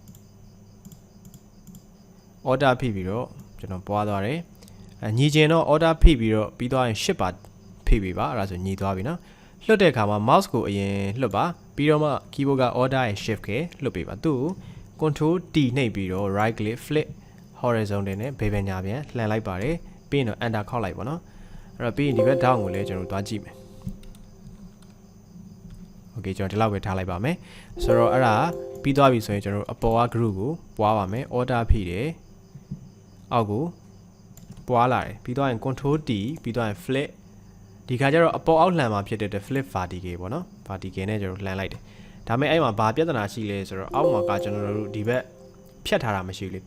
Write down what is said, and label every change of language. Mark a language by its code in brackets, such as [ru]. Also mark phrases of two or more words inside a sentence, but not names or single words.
[my] order ဖိပြီးတော့ကျွန်တော်ပွားသွားတယ်ညီကျင်တော့ order ဖိပြီးတော့ပြီးသွားရင်10ပါဖိပေးပါအဲ့ဒါဆိုညီသွားပြီနော်လွှတ်တဲ့အခါမှာ mouse ကိုအရင်လွှတ်ပါပြီးတော့မှ keyboard က order ရဲ့ shift ခဲလွှတ်ပေးပါသူ့ကို [en] control T [my] နှိပ်ပြီးတော့ [en] right click flip horizontal [my] နဲ့ဘယ်ပြန်ညာပြန်လှန်လိုက်ပါတယ်ပြီးရင်တော့ enter ခောက်လိုက်ပါနော်အဲ့တော့ပြီးရင်ဒီဘက် down ကိုလည်းကျွန်တော်တွားကြည့်မယ် okay ကျွန်တော်ဒီလောက်ပဲထားလိုက်ပါမယ်ဆိုတော့အဲ့ဒါပြီးသွားပြီဆိုရင်ကျွန်တော်အပေါ်က group ကိုပွားပါမယ် order ဖိတယ်အောက်ကိုပွားလာတယ်ပြီးသွားရင် [en] control T [my] ပြီးသွားရင် flip ဒီခါကျတော့အပေါ်အောက်လှန်မှာဖြစ်တဲ့ [en] flip vertical [my] ပေါ့နော် vertical နဲ့ကျွန်တော်လှန်လိုက်တယ်ဒါပေမဲ့အဲ့မှာဘာပြဿနာရှိလဲဆိုတော့အောက်မှာကကျွန်တော်တို့ဒီဘက်ဖြတ်ထားတာမရှိဘူးလေ